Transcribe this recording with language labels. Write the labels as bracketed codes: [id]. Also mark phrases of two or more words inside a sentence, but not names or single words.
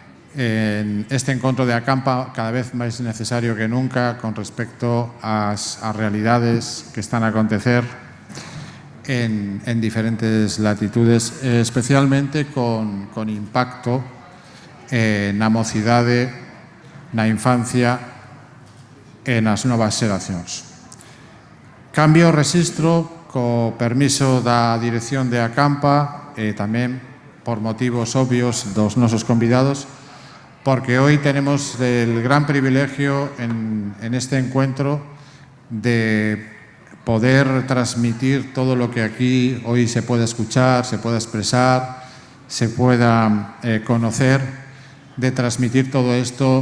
[gl] en este encontro de Acampa, cada vez más necesario que nunca con respecto a realidades que están a acontecer en diferentes latitudes, especialmente con impacto na mocidade, na infancia e nas novas xeracións. Cambio o rexistro co permiso da dirección de Acampa e tamén por motivos obvios dos nosos convidados, [es] porque hoy tenemos el gran privilegio en este encuentro de poder transmitir todo lo que aquí hoy se pueda escuchar, se pueda expresar, se pueda conocer, de transmitir todo esto